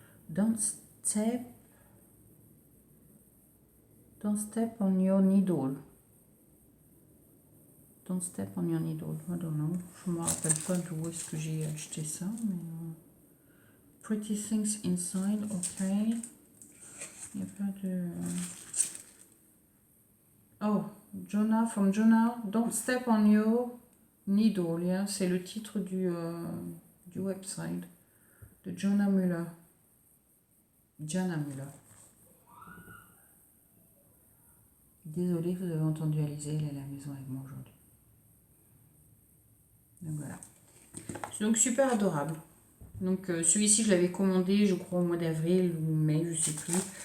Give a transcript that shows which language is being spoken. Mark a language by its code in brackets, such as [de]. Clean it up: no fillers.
[en] Don't step on your needle. Don't step on your needle. I don't know. [fr] Je me rappelle pas d'où est-ce que j'ai acheté ça, mais Pretty Things Inside, ok. Il n'y a pas de... [en] Oh, Jonah, from Jonah, Don't Step on Your Needle, yeah. [fr] C'est le titre du website de Jonah Muller. Jana Muller. Désolée, vous avez entendu Alizée, elle est à la maison avec moi aujourd'hui. Donc voilà. Donc super adorable. Donc celui-ci, je l'avais commandé, je crois, au mois d'avril ou mai, je sais plus.